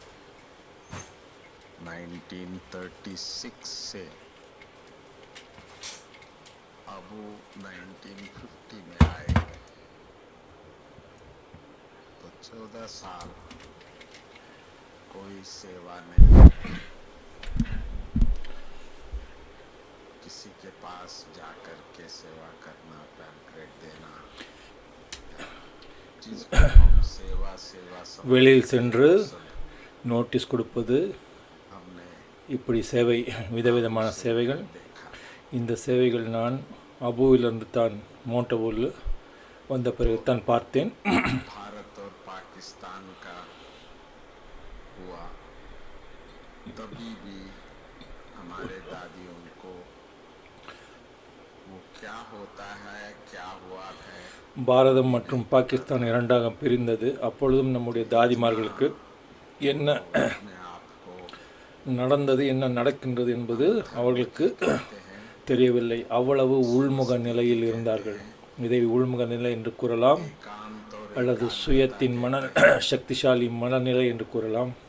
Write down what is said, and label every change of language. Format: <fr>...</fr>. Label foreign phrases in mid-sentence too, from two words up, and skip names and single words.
<hi>1936 से अब वो 1950 में आए, तो 14 साल कोई सेवा नहीं, किसी के पास जाकर के सेवा करना, पैम्पलेट देना, जिसको हम सेवा</hi> <ta>வெளியில் சென்று நோட்டீஸ் கொடுப்பது, இப்படி சேவை, விதவிதமான சேவைகள். இந்த சேவைகள் நான் அபுவிலிருந்து தான், மோண்டபூவில் வந்த பிறகு தான் பார்த்தேன்.</ta> <hi>भारत और पाकिस्तान का हुआ, तभी भी हमारे दादियों को वो क्या होता है, क्या हुआ है,</hi> <ta>பாரதம் மற்றும் பாகிஸ்தான் இரண்டாக பிரிந்தது. அப்பொழுதும் நம்முடைய தாதிமார்களுக்கு என்ன நடந்தது, என்ன நடக்கின்றது என்பது அவர்களுக்கு தெரியவில்லை. அவ்வளவு உள்முக நிலையில் இருந்தார்கள். இதை உள்முக நிலை என்று கூறலாம், அல்லது சுயத்தின் சக்திசாலி மனநிலை என்று கூறலாம்.</ta>